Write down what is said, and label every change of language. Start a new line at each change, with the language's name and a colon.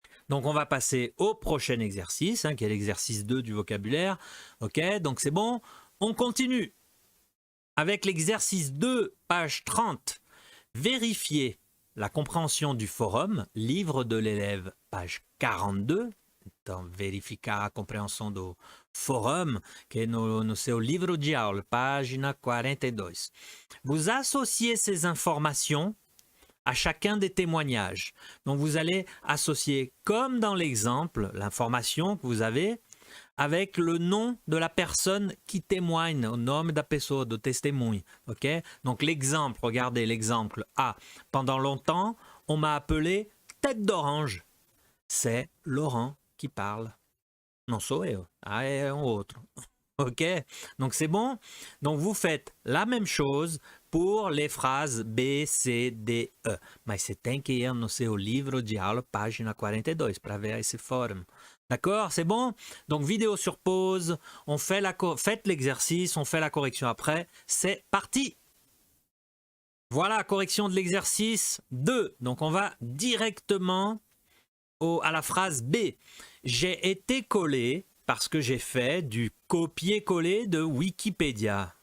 French: Donc on va passer au prochain exercice, hein, qui est l'exercice 2 du vocabulaire. Ok, donc c'est bon. On continue avec l'exercice 2, page 30. Vérifier la compréhension du forum, livre de l'élève, page 42.
Portuguese: Então, verificar a compreensão do forum, que é no seu livro de aula, página 42.
French: Vous associez ces informations à chacun des témoignages. Donc, vous allez associer, comme dans l'exemple, l'information que vous avez avec le nom de la personne qui témoigne, au nom
Portuguese: da pessoa, de testemunho.
French: Ok? Donc l'exemple, regardez l'exemple A. Pendant longtemps, on m'a appelé tête d'orange. C'est Laurent qui parle.
Portuguese: Non sou eu, é um outro.
French: Ok? Donc c'est bon? Donc vous faites la même chose pour les phrases B, C, D, E.
Portuguese: Mas você tem que ir no seu livro de aula, página 42, para ver esse fórum.
French: D'accord? C'est bon? Donc vidéo sur pause, on fait faites l'exercice, on fait la correction après. C'est parti! Voilà, correction de l'exercice 2. Donc on va directement à la phrase B. J'ai été collé parce que j'ai fait du copier-coller de Wikipédia.